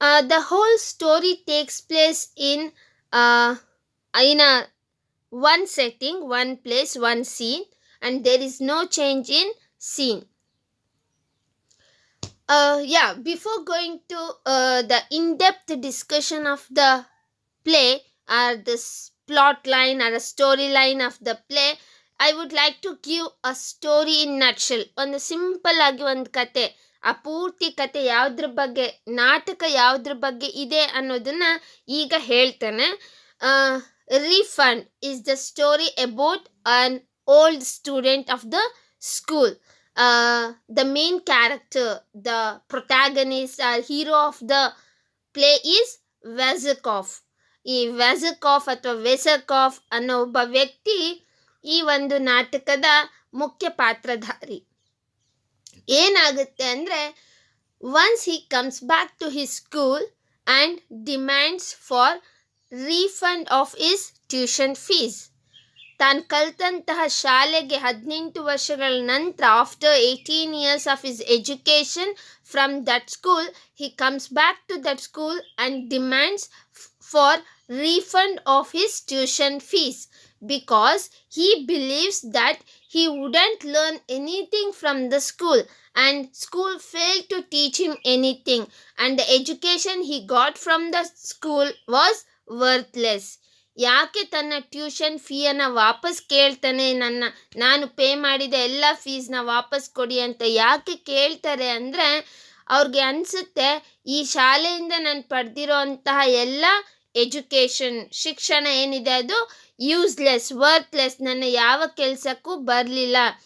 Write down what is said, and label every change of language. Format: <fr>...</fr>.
<en>The whole story takes place in a one setting, one place, one scene, and there is no change in scene. Before going to the in-depth discussion of the play or this plot line or a storyline of the play, I would like to give a story in nutshell.</en> <kn>ಒಂದು simple ಆಗಿ ಒಂದು ಕತೆ, ಆ ಪೂರ್ತಿ ಕತೆ ಯಾವುದ್ರ ಬಗ್ಗೆ, ನಾಟಕ ಯಾವುದ್ರ ಬಗ್ಗೆ ಇದೆ ಅನ್ನೋದನ್ನ ಈಗ ಹೇಳ್ತೇನೆ.</kn> <en>Refund is the story about an old student of the school. The main character, the protagonist or hero of the play is Vezakov.</en> <kn>ಈ ವೆಸಕಾಫ್ ಅಥವಾ ವೆಸಕಾಫ್ ಅನ್ನೋ ಒಬ್ಬ ವ್ಯಕ್ತಿ ಈ ಒಂದು ನಾಟಕದ ಮುಖ್ಯ ಪಾತ್ರಧಾರಿ. ಏನಾಗುತ್ತೆ ಅಂದರೆ,</kn> <en>once he comes back to his school and demands for refund of his tuition fees.</en> <kn>ತಾನು ಕಲಿತಂತಹ ಶಾಲೆಗೆ 18 ವರ್ಷಗಳ ನಂತರ,</kn> <en>After 18 years of his education from that school, he comes back to that school and demands for refund of his tuition fees, because he believes that he wouldn't learn anything from the school and school failed to teach him anything, and the education he got from the school was worthless.</en> <kn>ಯಾಕೆ ತನ್ನ tuition ಫೀಯನ್ನು ವಾಪಸ್ ಕೇಳ್ತಾನೆ, ನಾನು pay ಮಾಡಿದ ಎಲ್ಲ ಫೀಸ್ನ ವಾಪಸ್ ಕೊಡಿ ಅಂತ ಯಾಕೆ ಕೇಳ್ತಾರೆ ಅಂದರೆ, ಅವ್ರಿಗೆ ಅನಿಸುತ್ತೆ ಈ ಶಾಲೆಯಿಂದ ನಾನು ಪಡೆದಿರೋ ಅಂತಹ ಎಲ್ಲ ಎಜುಕೇಷನ್, ಶಿಕ್ಷಣ ಏನಿದೆ ಅದು ಯೂಸ್ಲೆಸ್, ವರ್ತ್ಲೆಸ್, ನನ್ನ ಯಾವ ಕೆಲಸಕ್ಕೂ ಬರಲಿಲ್ಲ.</kn>